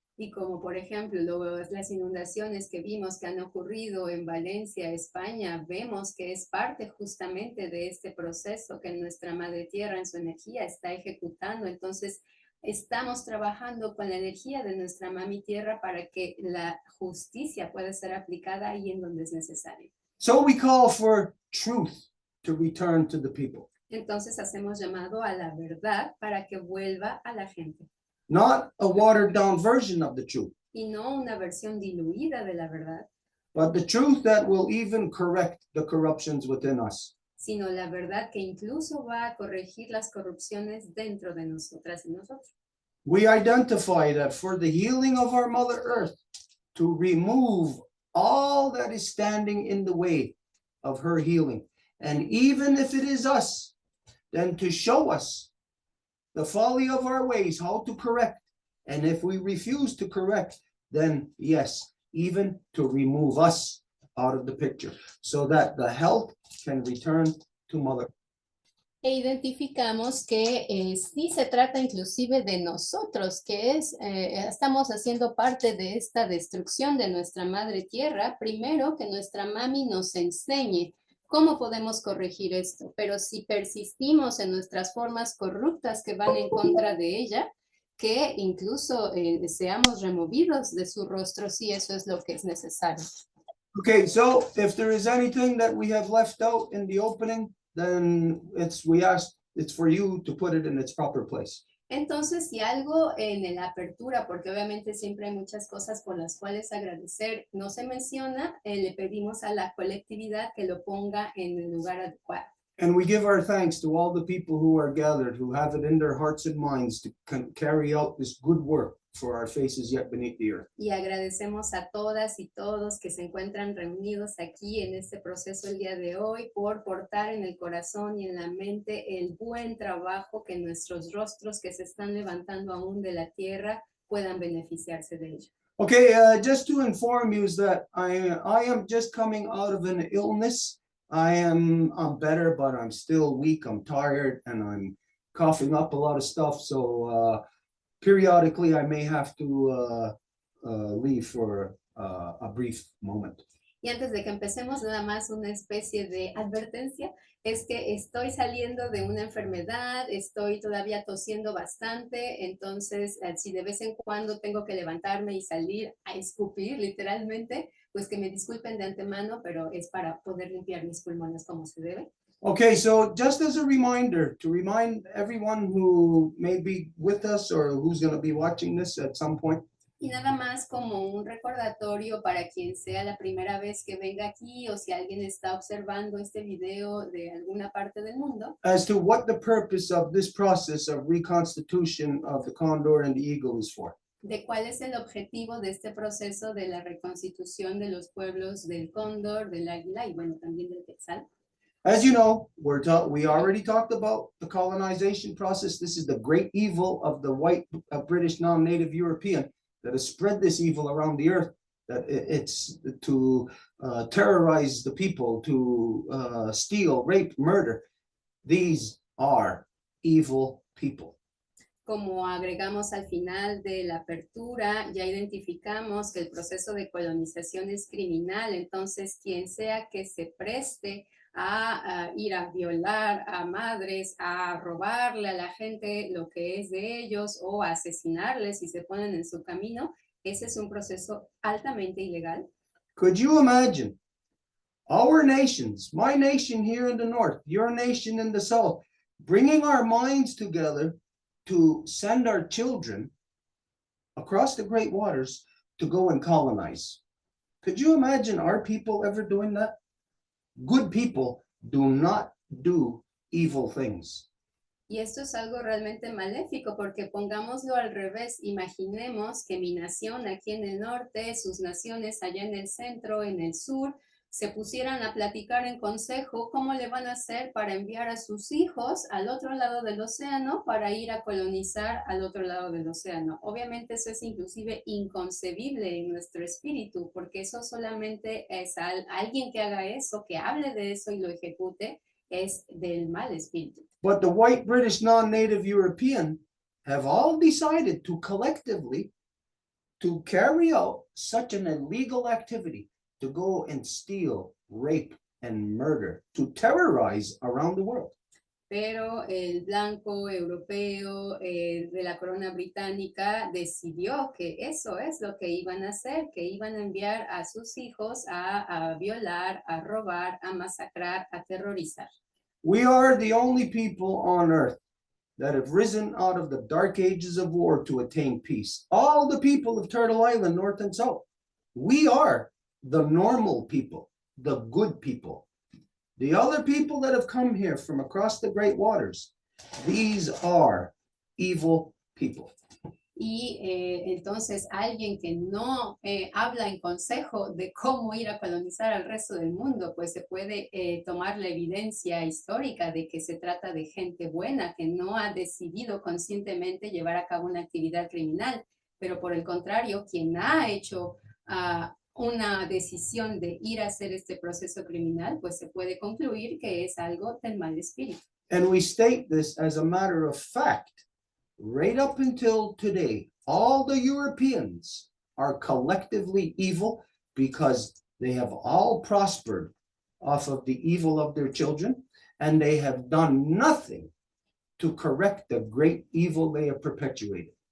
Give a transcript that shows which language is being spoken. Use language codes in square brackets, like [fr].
[es] Y como por ejemplo las inundaciones que vimos que han ocurrido en Valencia, España, vemos que es parte justamente de este proceso que nuestra Madre Tierra en su energía está ejecutando. Entonces estamos trabajando con la energía de nuestra Mami Tierra para que la justicia pueda ser aplicada ahí en donde es necesario. [en] So we call for truth to return to the people. [es] Entonces hacemos llamado a la verdad para que vuelva a la gente. [en] Not a watered down version of the truth, [es] Y no una versión diluida de la verdad, [en] but the truth that will even correct the corruptions within us. [es] sino la verdad que incluso va a corregir las corrupciones dentro de nosotras y nosotros. [en] We identify that for the healing of our Mother Earth, to remove all that is standing in the way of her healing. And even if it is us, then to show us the folly of our ways, how to correct. And if we refuse to correct, then yes, even to remove us out of the picture so that the health can return to Mother. [es] E identificamos que sí se trata inclusive de nosotros, que estamos haciendo parte de esta destrucción de nuestra Madre Tierra. Primero, que nuestra mami nos enseñe cómo podemos corregir esto, pero si persistimos en nuestras formas corruptas que van en contra de ella, que incluso seamos removidos de su rostro, si eso es lo que es necesario. [en] Okay, so if there is anything that we have left out in the opening, then it's for you to put it in its proper place. [es] Entonces, si algo en la apertura, porque obviamente siempre hay muchas cosas por las cuales agradecer, no se menciona, le pedimos a la colectividad que lo ponga en el lugar adecuado. [en] And we give our thanks to all the people who are gathered, who have it in their hearts and minds to carry out this good work for our faces yet beneath the earth. [es] Y agradecemos a todas y todos que se encuentran reunidos aquí en este proceso el día de hoy por portar en el corazón y en la mente el buen trabajo que nuestros rostros que se están levantando aún de la tierra puedan beneficiarse de ello. [en] Okay, just to inform you is that I am just coming out of an illness. I'm better, but I'm still weak. I'm tired and I'm coughing up a lot of stuff. So periodically I may have to leave for a brief moment. [es] Y antes de que empecemos, nada más una especie de advertencia, es que estoy saliendo de una enfermedad, estoy todavía tosiendo bastante, entonces si de vez en cuando tengo que levantarme y salir a escupir literalmente, pues que me disculpen de antemano, pero es para poder limpiar mis pulmones como se debe. [en] Okay, so just as a reminder, to remind everyone who may be with us or who's going to be watching this at some point. [es] Y nada más como un recordatorio para quien sea la primera vez que venga aquí o si alguien está observando este video de alguna parte del mundo. [en] As to what the purpose of this process of reconstitution of the Condor and the Eagle is for. [es] De cuál es el objetivo de este proceso de la reconstitución de los pueblos del Cóndor, del Águila y bueno, también del Quetzal. [en] As you know, we already talked about the colonization process. This is the great evil of the white British non-native European that has spread this evil around the earth, that it's to terrorize the people, to steal, rape, murder. These are evil people. [es] Como agregamos al final de la apertura, ya identificamos que el proceso de colonización es criminal, entonces quien sea que se preste a ir a violar a madres, a robarle a la gente lo que es de ellos o a asesinarles si se ponen en su camino, ese es un proceso altamente ilegal. [en] Could you imagine our nations, my nation here in the north, your nation in the south, bringing our minds together to send our children across the great waters to go and colonize? Could you imagine our people ever doing that? Good people do not do evil things. [es] Y esto es algo realmente maléfico porque pongámoslo al revés, imaginemos que mi nación aquí en el norte, sus naciones allá en el centro, en el sur, se pusieran a platicar en consejo cómo le van a hacer para enviar a sus hijos al otro lado del océano para ir a colonizar al otro lado del océano. Obviamente eso es inclusive inconcebible en nuestro espíritu, porque eso solamente es alguien que haga eso, que hable de eso y lo ejecute, es del mal espíritu. [en] But the white British non-native European have all decided to collectively to carry out such an illegal activity, to go and steal, rape, and murder, to terrorize around the world. [es] Pero el blanco europeo de la corona británica decidió que eso es lo que iban a hacer, que iban a enviar a sus hijos a violar, a robar, a masacrar, a terrorizar. [en] We are the only people on earth that have risen out of the dark ages of war to attain peace. All the people of Turtle Island, North and South, we are the normal people, the good people. The other people that have come here from across the great waters, these are evil people. [es] Y entonces alguien que no habla en consejo de cómo ir a colonizar al resto del mundo, pues se puede tomar la evidencia histórica de que se trata de gente buena que no ha decidido conscientemente llevar a cabo una actividad criminal, pero por el contrario, quien ha hecho una decisión de ir a hacer este proceso criminal, pues se puede concluir que es algo del mal espíritu. [en] And we state this as a matter of fact. Right up until today, all the Europeans are collectively evil because they have all prospered off of the evil of their children, and they have done nothing to correct the great evil they have perpetuated.